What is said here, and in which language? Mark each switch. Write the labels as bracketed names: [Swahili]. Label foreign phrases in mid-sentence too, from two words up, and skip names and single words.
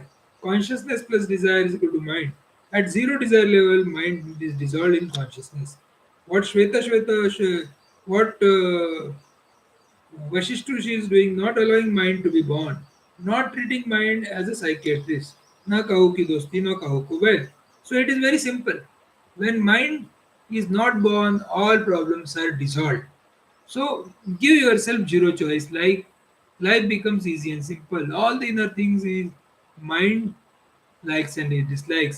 [English] Consciousness plus desire is equal to mind. At zero desire level, mind is dissolved in consciousness. What what Vashishtushi is doing, not allowing mind to be born, not treating mind as a psychiatrist. [Hindi] न कहो की दोस्ती, न कहो को वैद. [English] So it is very simple. When mind is not born, all problems are dissolved. So give yourself zero choice. Like life becomes easy and simple. All the inner things is mind likes and dislikes.